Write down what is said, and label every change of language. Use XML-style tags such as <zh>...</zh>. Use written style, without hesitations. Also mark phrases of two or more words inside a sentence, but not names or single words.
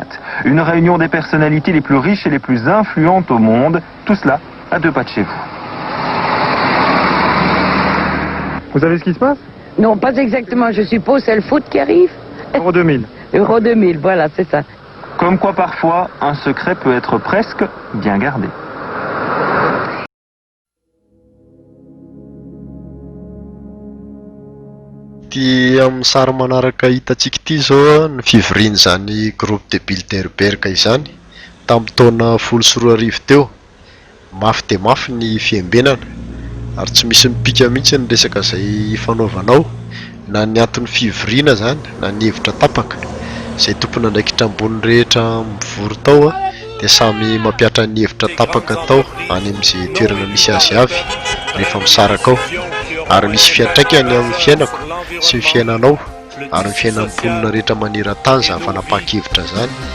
<fr>Une réunion des personnalités les plus riches et les plus influentes au monde, tout cela à 2 pas de chez vous. Vous savez ce qui se passe? Non, pas exactement, je suppose, c'est le foot qui arrive. Euro 2000. Euro 2000, voilà, c'est ça. Comme quoi parfois, un secret peut être presque bien gardé.</fr> <mg>Ty amin'ny sary manaraka hitantsika ity zao ny fivoriany zany</mg> <fr>groupe de Bilderberg</fr> <mg>izany tamin'ny taona 14 teo. Mafy de mafy ny fiembenana ary tsy misy mipika mihitsy ny resaka izay fanaovanao na ny antony fivoriana zany na ny hevitra tapaka izay tompony andraikitra ambony rehetra mivory tao dia samy mampiatra ny hevitra tapaka tao any amin'izay toerana misy azy avy rehefa misaraka ao ary misy fiantraikany amin'ny fiainako sy ny fiainanao ary ny fiainan'ny mponina rehetra maneran-tany zany fanapaka-hevitra zany.</mg>